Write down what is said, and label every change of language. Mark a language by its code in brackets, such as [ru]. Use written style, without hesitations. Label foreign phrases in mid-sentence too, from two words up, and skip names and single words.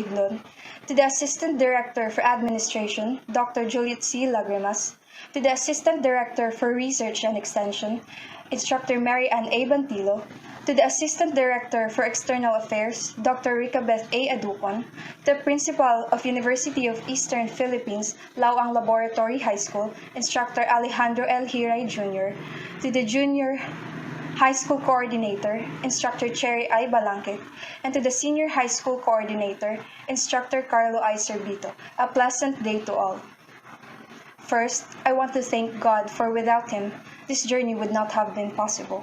[en] Iglon, to the Assistant Director for Administration, Dr. Juliet C. Lagrimas, to the Assistant Director for Research and Extension, Instructor Mary Ann A. Bantilo, to the Assistant Director for External Affairs, Dr. Rica Beth A. Aducon, to the Principal of University of Eastern Philippines, Lauang Laboratory High School, Instructor Alejandro L. Hiray Jr., to the Junior High School Coordinator, Instructor Cherry I. Balangkit, and to the Senior High School Coordinator, Instructor Carlo I. Sorbito, a pleasant day to all. First, I want to thank God, for without Him, this journey would not have been possible.